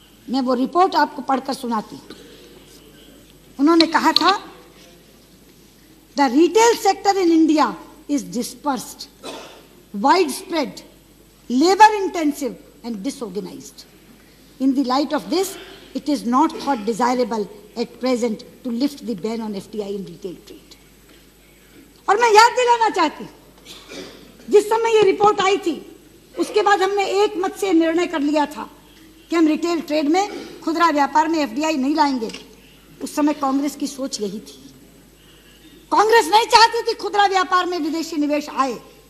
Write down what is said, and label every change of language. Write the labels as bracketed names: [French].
[Hindi] मैं वो रिपोर्ट आपको पढ़कर सुनाती हूं। उन्होंने कहा था, [English] The retail sector in India is dispersed, widespread, labor-intensive and disorganized. In the light of this, it is not thought desirable at present to lift the ban on FDI in retail trade. [Hindi] और मैं याद दिलाना चाहती हूँ, जिस समय ये report आई थी उसके बाद हमने एक मत से निर्णय कर लिया था कि हम रिटेल ट्रेड में, खुदरा व्यापार में एफडीआई नहीं लाएंगे। उस समय कांग्रेस की सोच यही थी। कांग्रेस नहीं चाहती थी खुदरा व्यापार में विदेशी निवेश आए।